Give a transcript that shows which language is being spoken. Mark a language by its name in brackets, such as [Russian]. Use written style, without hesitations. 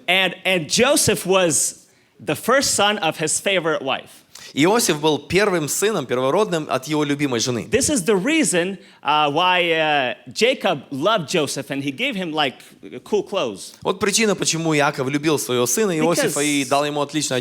[English] And Joseph was the first son of his favorite wife. [Russian] Иосиф был первым сыном, первородным от его любимой жены. [English] This is the reason why Jacob loved Joseph and he gave him like cool clothes. [Russian] Вот причина, почему Иаков любил своего сына Иосифа и дал ему отличную